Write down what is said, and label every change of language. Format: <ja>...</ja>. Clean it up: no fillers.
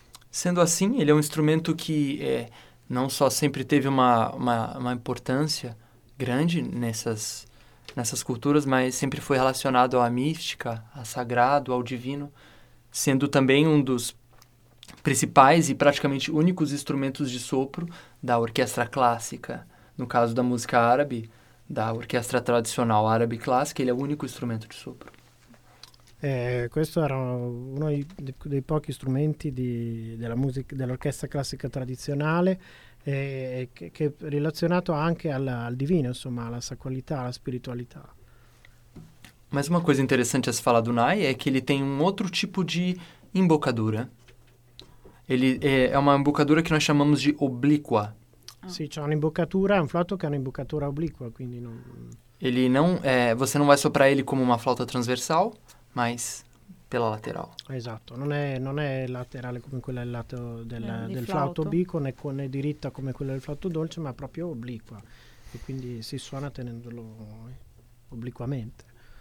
<pt>Sendo assim, ele é um instrumento que não só sempre teve uma importância grande nessas culturas, mas sempre foi relacionado à mística, a sagrado, ao divino, sendo também um dos principais e praticamente únicos instrumentos de sopro da orquestra clássica, no caso da música árabe, da orquestra tradicional árabe clássica, ele é o único instrumento de sopro.</pt> <it>Questo era uno dei pochi strumenti della musica dell'orchestra classica tradizionale, che è relazionato anche al divino, insomma, alla sacralità, alla spiritualità. Ma una cosa interessante</it> <pt>a se falar do Nai</pt> <it>è che</it> <pt>ele tem um outro tipo di imbocadura.</pt> <it>Ele è una imbocadura che noi chiamamos di obliqua. Ah. Sì, c'è un'imbocatura, un flauto che ha un'imbocatura obliqua, quindi non.</it> <pt>Ele não, você não vai soprar ele como uma flauta transversal, mas pela lateral.</pt> <it>Esatto, non è laterale come quella del lato del flauto obliquo, né diritta come quella del flauto dolce, ma proprio obliqua. E quindi si suona tenendolo obliquamente.</it>